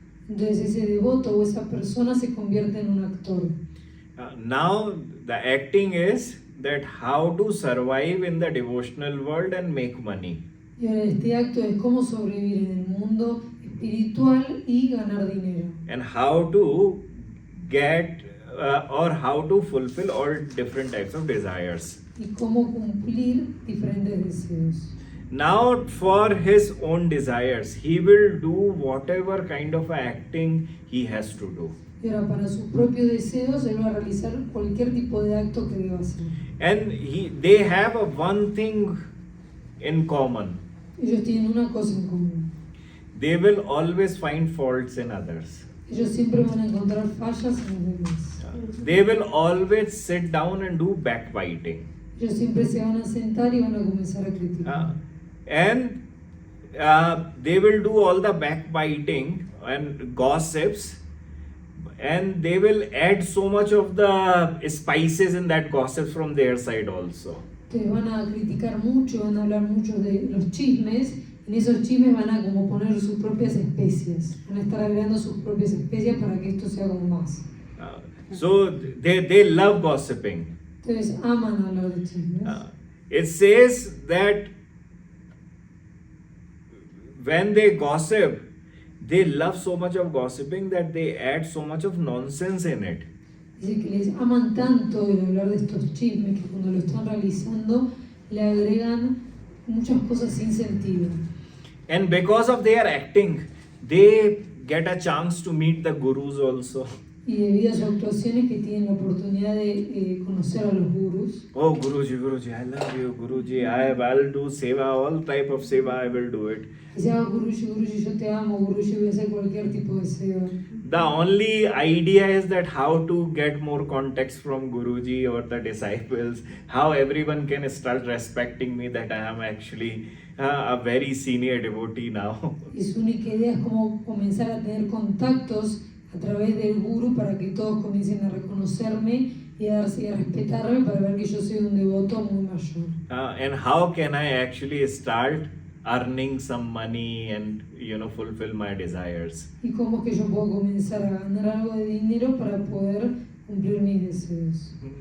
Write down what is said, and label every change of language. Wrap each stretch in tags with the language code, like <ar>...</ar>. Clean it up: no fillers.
<es>Entonces ese devoto o esa persona se convierte en un actor.</es> <en>Now the acting is that how to survive in the devotional world and make money.</en> <es>Y ahora este acto es cómo sobrevivir en el mundo espiritual y ganar dinero.</es> <en>And how to get or how to fulfill all different types of desires.</en> <es>Y cómo cumplir diferentes deseos.</es> <en>Now for his own desires, he will do whatever kind of acting he has to do.</en> <es>Y ahora para sus propios deseos, él va a realizar cualquier tipo de acto que deba hacer.</es> <en>And they have one thing in common.</en> <es>Ellos tienen una cosa en común.</es> <en>They will always find faults in others.</en> <es>Ellos siempre van a encontrar fallas en los demás.</es> <en>They will always sit down and do backbiting.</en> <es>Ellos siempre se van a sentar y van a comenzar a criticar.</es> <en>And they will do all the backbiting and gossips, and they will add so much of the spices in that gossip from their side also.</en> <es>Entonces van a criticar mucho, van a hablar mucho de los chismes, y en esos chismes van a como poner sus propias especias, van a estar agregando sus propias especias para que esto sea como más.</es> <en>So they love gossiping.</en> <es>Entonces aman hablar de chismes.</es> <en>it says that when they gossip, they love so much of gossiping that they add so much of nonsense in it.</en> <es>Dice que les aman tanto el hablar de estos chismes que cuando lo están realizando le agregan muchas cosas sin sentido.</es> <en>And because of their acting, they get a chance to meet the gurus also.</en> <es>Y debido a sus actuaciones que tienen la oportunidad de conocer a los gurus.</es> <en>Oh, Guruji, Guruji, I love you, Guruji. I'll do seva, all type of seva, I will do it.</en> <es>Dice, Guruji, Guruji, yo te amo, Guruji, voy a hacer cualquier tipo de seva.</es> <en>The only idea is that how to get more context from Guruji or the disciples, how everyone can start respecting me, that I am actually a very senior devotee now.</en> <es>Y su única idea es cómo comenzar a tener contactos a través del guru para que todos comiencen a reconocerme y a respetarme para ver que yo soy un devoto muy mayor.</es> <en>And how can I actually start earning some money and fulfill my desires?</en> <es>Y cómo es que yo puedo comenzar a ganar algo de dinero para poder cumplir mis deseos.</es>